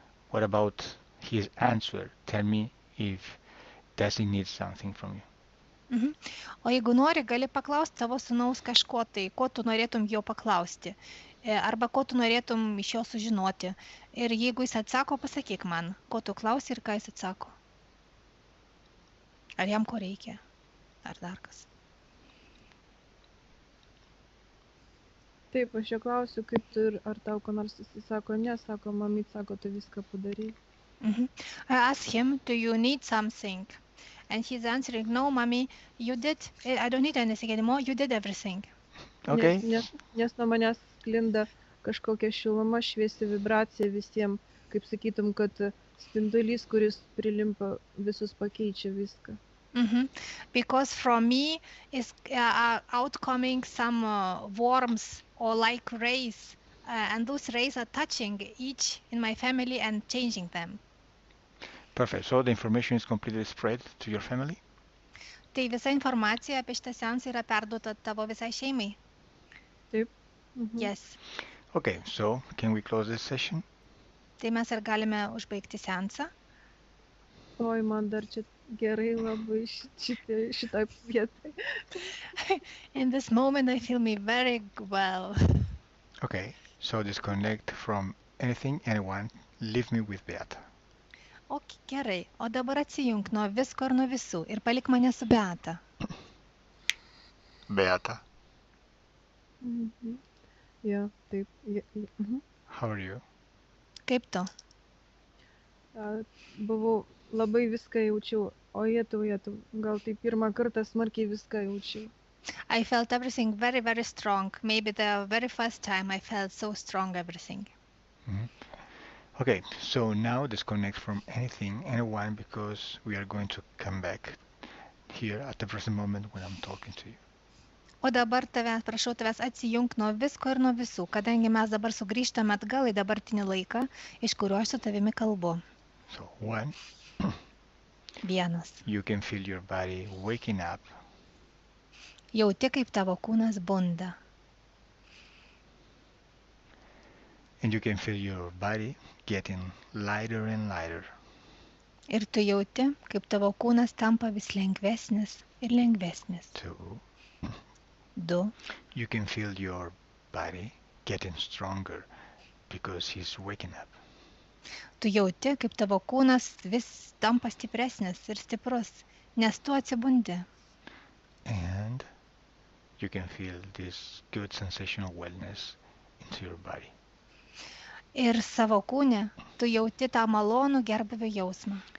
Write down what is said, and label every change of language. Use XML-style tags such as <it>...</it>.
<en>What about his answer? Tell me if does he need something from you.</en> <lt>O jeigu nori, gali paklausti savo sūnaus kažko tai, ko tu norėtum jo paklausti, arba ko tu norėtum iš jo sužinoti. Ir jeigu jis atsako, pasakyk man, ko tu klausi ir ką jis atsako. Ar jam ko reikia, ar dar kas. Taip, aš jo klausiu, kaip tu ir ar tau ko nors, jis sako, ne, sako, mamyt, sako, tu viską padarai.</lt> <en>I ask him, do you need something? And he's answering, no, mommy, you did, I don't need anything anymore, you did everything. Okay.</en> <lt>Nes nuo manęs sklinda kažkokia šiluma, šviesi vibracija visiems, kaip sakytum, kad spindulys, kuris prilimpa visus, pakeičia viską.</lt> <en>Because from me is outcoming some worms or like rays, and those rays are touching each in my family and changing them. Perfect. So the information is completely spread to your family?</en> <lt>Tai visa informacija apie šitą seansą yra perduota tavo visai šeimai? Taip.</lt> <en>Yes. Okay, so can we close this session?</en> <lt>Tai mes ir galime užbaigti seansą. Oi, man dar čia gerai labai šitoj vietai.</lt> <en>In this moment I feel me very well. Okay, so disconnect from anything, anyone. Leave me with Beata.</en> <lt>Okay, gerai. O dabar atsijunk nuo visko ir nuo visų ir palik mane su Beata. Beata. Ja, taip.</lt> <en>How are you?</en> <lt>Kaip tu? Buvau labai viską jaučiau, o jetau, gal tai pirmą kartą smarkiai viską jaučiau.</lt> <en>I felt everything very, very strong. Maybe the very first time I felt so strong everything. Okay, so now disconnect from anything, anyone, because we are going to come back here at the present moment when I'm talking to you.</en> <lt>O dabar prašau tavęs atsijunk nuo visko ir nuo visų, kadangi mes dabar sugrįžtame atgal į dabartinį laiką, iš kurio aš su tavimi kalbu.</lt> <en>So 1,</en> <lt>Vienas.</lt> <en>you can feel your body waking up.</en> <lt>Jauti, kaip tavo kūnas bunda.</lt> <en>And you can feel your body getting lighter and lighter.</en> <lt>Ir tu jauti, kaip tavo kūnas tampa vis lengvesnis ir lengvesnis.</lt> <en>2.</en> <lt>2.</lt> <en>You can feel your body getting stronger because he's waking up.</en> <lt>Tu jauti, kaip tavo kūnas vis tampa stipresnis ir stiprus, nes tu atsibundi.</lt> <en>And you can feel this good sensation of wellness into your body.</en> <lt>Ir savo kūne tu jauti tą malonų gerbūvio jausmą.</lt>